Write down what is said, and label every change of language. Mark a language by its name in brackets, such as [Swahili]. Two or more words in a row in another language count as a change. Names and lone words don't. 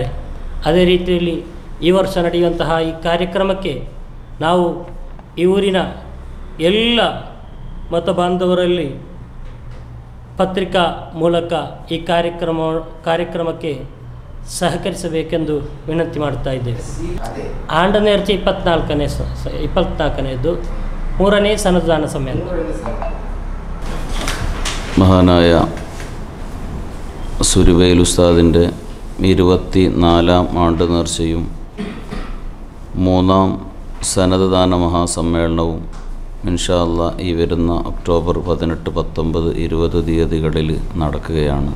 [Kannada] ಅದೇ ರೀತಿಯಲ್ಲಿ ಈ ವರ್ಷ ನಡೆಯುವಂತಹ ಈ ಕಾರ್ಯಕ್ರಮಕ್ಕೆ ನಾವು ಈ ಊರಿನ ಎಲ್ಲ ಮತ ಬಾಂಧವರಲ್ಲಿ ಪತ್ರಿಕಾ ಮೂಲಕ ಈ ಕಾರ್ಯಕ್ರಮಕ್ಕೆ ಸಹಕರಿಸಬೇಕೆಂದು ವಿನಂತಿ ಮಾಡ್ತಾ ಇದ್ದೇವೆ. ಆಂಡ ನೇರ್ಚೆ 24ನೇದು 3ನೇ [Malayalam] സന്നദ്ധാന സമ്മേളനം. മഹാനായ സുരുവേൽ ഉസ്താദിൻ്റെ 24ാം ആണ്ട് നേർച്ചയും 3ാം സന്നദ്ധാന മഹാസമ്മേളനവും [Arabic] إن شاء الله [Malayalam] ഈ വരുന്ന ഒക്ടോബർ 18, 19, 20 തീയതികളിൽ നടക്കുകയാണ്.